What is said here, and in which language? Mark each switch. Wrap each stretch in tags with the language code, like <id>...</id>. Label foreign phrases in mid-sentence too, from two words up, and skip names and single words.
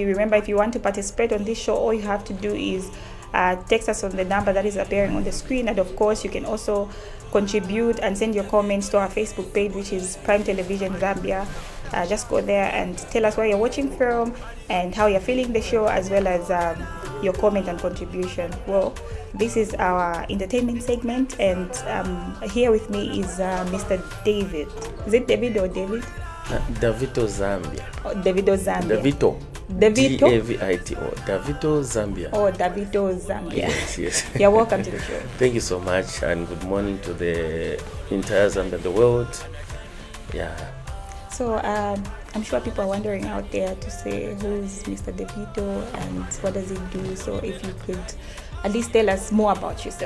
<en>Remember, if you want to participate on this show, all you have to do is text us on the number that is appearing on the screen, and of course you can also contribute and send your comments to our Facebook page, which is Prime Television Zambia. Just go there and tell us where you're watching from and how you're feeling the show, as well as your comment and contribution. Well, this is our entertainment segment, and here with me is Mr. David. Is it David or David? Davito Zambia. Oh, Davito Zambia. Davito. Davito. Davito Zambia. Oh, Davito Zambia. Yes. You're welcome to the show. Thank you so much, and good morning to the entire Zambia, the world. Yeah. So I'm sure people are wondering out there to say who's Mr. Davito and what does he do. So if you could at least tell us more about yourself.</en>